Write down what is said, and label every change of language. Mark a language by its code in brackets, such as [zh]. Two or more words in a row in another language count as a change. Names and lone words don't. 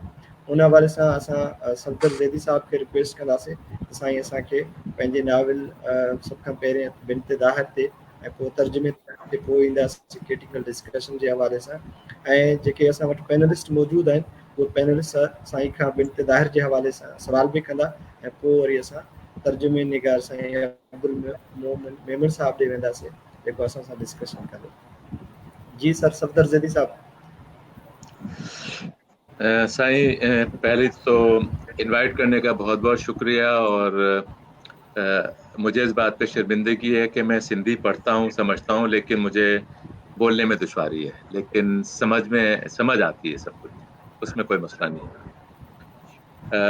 [sd] उन हवाले सां असां सफदर ज़ैदी साहब खे रिक्वेस्ट कंदासीं त साईं असांखे पंहिंजे नाविल सभ खां पहिरियों बिनत ज़ाहिर ते ऐं पोइ तर्जुमे ते पोइ ईंदासीं [en] critical discussion [sd] जे हवाले सां. ऐं जेके असां वटि पैनलिस्ट मौजूदु आहिनि उहे पैनलिस्ट साईं खां बिनत ज़ाहिर जे हवाले सां सवाल बि कंदा ऐं पोइ वरी असां तर्जुमे निगार साईं अब्दुल मोमिन मेमन साहब ॾे वेंदासीं जेको असां सां डिस्कशन कंदो. जी सर सफदर ज़ैदी साहब. [ur] سائیں پہلے تو انوائٹ کرنے کا بہت بہت شکریہ. اور مجھے اس بات پہ شرمندگی ہے کہ میں سندھی پڑھتا ہوں سمجھتا ہوں لیکن مجھے بولنے میں دشواری ہے، لیکن سمجھ آتی ہے سب کچھ، اس میں کوئی مسئلہ نہیں ہے.